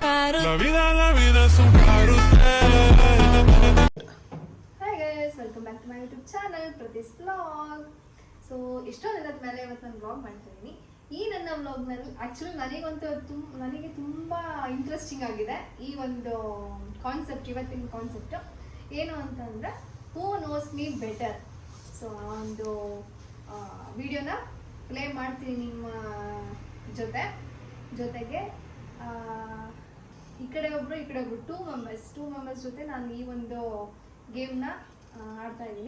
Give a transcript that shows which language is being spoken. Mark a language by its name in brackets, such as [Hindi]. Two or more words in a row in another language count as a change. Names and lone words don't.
[Spanish] La vida es un carrusel. [English] Hi guys, welcome back to my YouTube channel, Pratis Vlog. [Kannada] ಸೊ ಎಷ್ಟೋ ದಿನದ ಮೇಲೆ ಇವತ್ತು ನಾನು ವ್ಲಾಗ್ ಮಾಡ್ತಾ ಇದ್ದೀನಿ. ಈ ನನ್ನ ವ್ಲಾಗ್ನಲ್ಲಿ ಆ್ಯಕ್ಚುಲಿ ನನಗೆ ತುಂಬ ಇಂಟ್ರೆಸ್ಟಿಂಗ್ ಆಗಿದೆ ಈ ಒಂದು ಕಾನ್ಸೆಪ್ಟ್. ಇವತ್ತಿನ ಕಾನ್ಸೆಪ್ಟು ಏನು ಅಂತಂದರೆ [English] who knows me better. [Kannada] ಸೊ ಆ ಒಂದು ವಿಡಿಯೋನ ಪ್ಲೇ ಮಾಡ್ತೀನಿ ನಿಮ್ಮ ಜೊತೆಗೆ ಈ ಕಡೆ ಒಬ್ರು [English] two members [Kannada] ಜೊತೆ ನಾನು ಈ ಒಂದು ಗೇಮ್ನ ಆಡ್ತಾ ಇದ್ದೀನಿ.